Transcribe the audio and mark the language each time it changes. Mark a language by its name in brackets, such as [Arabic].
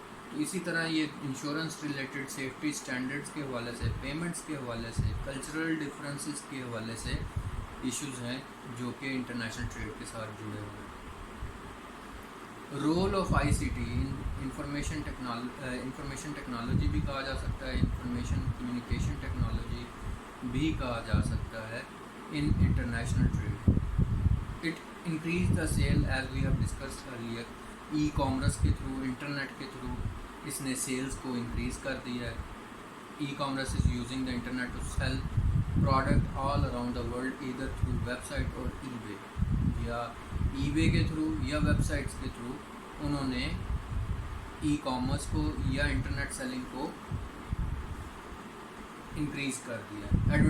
[Urdu] تو اسی طرح یہ انشورنس ریلیٹڈ، سیفٹی اسٹینڈرڈس کے حوالے سے، پیمنٹس کے حوالے سے، کلچرل ڈفرینسز کے حوالے سے ایشوز ہیں جو کہ انٹرنیشنل ٹریڈ کے ساتھ جڑے ہوئے ہیں. [English] role of ICT، [Urdu] information technology بھی کہا جا سکتا ہے، انفارمیشن کمیونیکیشن ٹیکنالوجی بھی کہا جا سکتا ہے [English] In international trade. It increase the sale as we have discussed earlier. [Urdu] E commerce کے تھرو، انٹرنیٹ کے تھرو اس نے سیلز کو انکریز کر دیا ہے. [English] e-commerce is using the internet to sell product all around the world either through website اور eBay, [Urdu] یا ای بے کے تھرو یا ویب سائٹس کے تھرو انہوں نے ای کامرس کو یا انٹرنیٹ سیلنگ کو انکریز کر دیا.